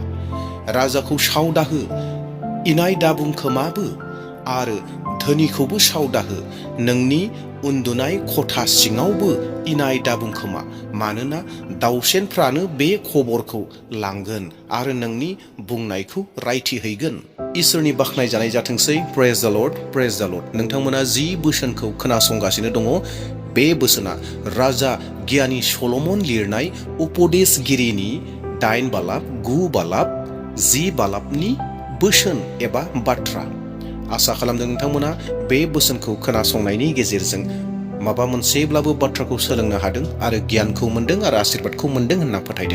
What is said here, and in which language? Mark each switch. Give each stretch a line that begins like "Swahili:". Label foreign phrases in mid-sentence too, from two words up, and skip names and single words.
Bodo: राजाखौ सावदाहो, इनाय दाबुं खोमाबो आरो धोनिखौबो सावदाहो। नोंनि उन्दुनाय खथा सिङावबो इनाय दाबुं खोमा, मानोना दावसेनफ्रानो बे खबरखौ लांगोन आरो नोंनि बुंनायखौ रायथिहैगोन। इसोरनि बाख्नाय जानाय जाथोंसै।
English: praise the Lord, praise the Lord.
Bodo: नोंथांमोना जि बोसोनखौ खोनासंगासिनो दङ, बे बोसोना राजा गियानि सल'मन लिरनाय उपदेशगिरिनि 8 बालाब, 9 बालाब, 10 बालाबनि बोसोन एबा बाथ्रा। आसा खालामदों नोंथांमोना बे बोसोनखौ खोनासंनायनि गेजेरजों माबा मोनसेब्लाबो बाथ्राखौ सोलोंनो हादों आरो गियानखौ मोनदों आरो आशीर्बादखौ मोनदों होनना फोथायदों।